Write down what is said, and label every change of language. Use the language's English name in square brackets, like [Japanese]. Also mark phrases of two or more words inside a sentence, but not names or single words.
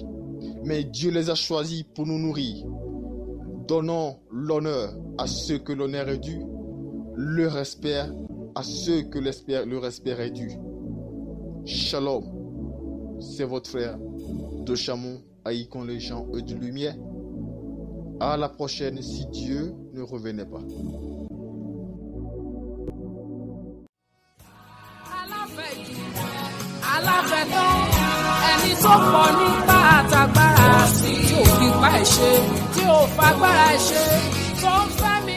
[French] Mais Dieu les a choisis pour nous nourrir. Donnons l'honneur à ceux que l'honneur est dû, le respect à ceux que le respect est dû. Shalom, c'est votre frère de Chamon, haïkon les gens de lumière. À la prochaine si Dieu ne revenait pas. [Yoruba] aláfẹ̀tọ́ ẹni tó pọ̀ nípa àtàgbára tí ò fi pa ẹ̀ ṣe tí ò fagbára ẹ̀ ṣe tó ń fẹ́